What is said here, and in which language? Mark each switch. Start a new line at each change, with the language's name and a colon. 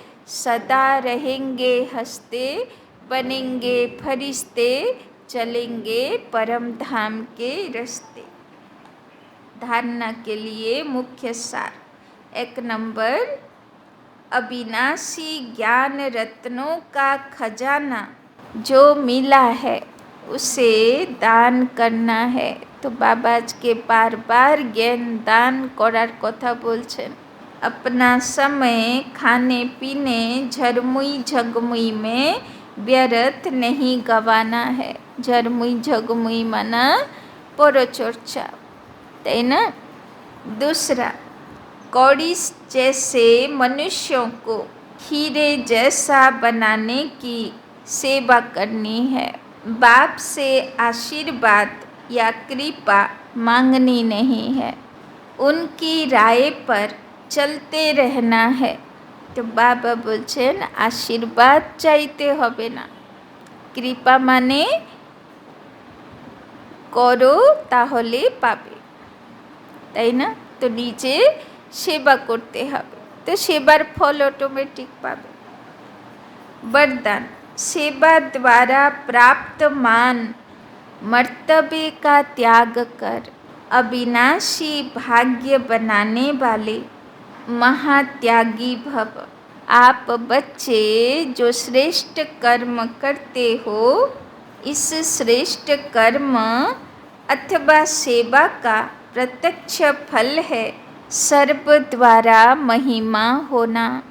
Hindi: सदा रहेंगे हंसते, बनेंगे फरिश्ते, चलेंगे परम धाम के रास्ते। धारणा के लिए मुख्य सार। 1 नंबर, अविनाशी ज्ञान रत्नों का खजाना जो मिला है उसे दान करना है।
Bangla: तो बाबा আজকে বারবার জ্ঞান দান করার কথা বলছেন।
Hindi: अपना समय खाने पीने झरमुई झगमुई में व्यर्थ नहीं गंवाना है। झरमुई झगमुई माना परचर्चा,
Bangla: তাই না?
Hindi: दूसरा, कौड़ी जैसे मनुष्यों को हीरे जैसा बनाने की सेवा करनी है। बाप से आशीर्वाद या कृपा मांगनी नहीं है, उनकी राय पर चलते रहना है।
Bangla: तो बाबा বলছেন আশীর্বাদ চাইতে হবে না, কৃপা মানে করো তাহলে পাবে, তাই না? তো নিজে সেবা করতে হবে, তো সেবার ফল অটোমেটিক পাবে।
Hindi: वरदान, सेवा द्वारा प्राप्त मान मर्तबे का त्याग कर अविनाशी भाग्य बनाने वाले महात्यागी भव। आप बच्चे जो श्रेष्ठ कर्म करते हो, इस श्रेष्ठ कर्म अथवा सेवा का प्रत्यक्ष फल है सर्व द्वारा महिमा होना।